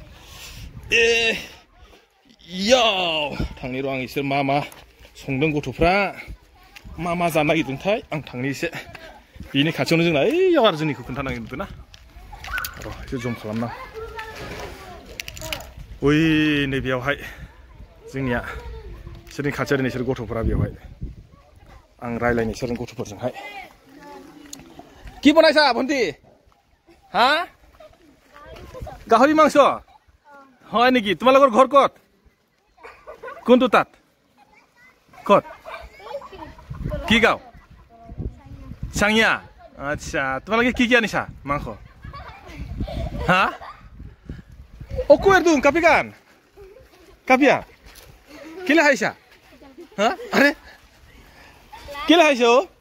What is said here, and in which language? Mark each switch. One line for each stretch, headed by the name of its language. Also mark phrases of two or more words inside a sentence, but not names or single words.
Bodo: याव थांनि र' आं इसोर मा मा संदों गथ'फ्रा मा जानो नागिरदोंथाय आं थांनि एसे बिनि खाथियावनो जोंना ओइयाव आरो जोंनिखौ खोन्थानांगोन नुदोंना र' एसे जम खालामना ओइ नैबेयावहाय जोंनिया बिसोरनि खाथियाव नोंसोर गथ'फोरा बेवहाय आं रायलायनो बिसोरनि
Assamese: गथ'फोरजोंहाय কি বনাইছা ভন্টি হা গাহৰি মাংস হয় নেকি তোমালোকৰ ঘৰ ক'ত কোনটো তাত ক'ত কি গাঁও চাঙিয়া আচ্ছা তোমালোকে কি আনিছা মাংস হা ও কোৰ দুং কাপিগান কাপিয়া কিলা খাইছা হা আরে কিলা খাইছো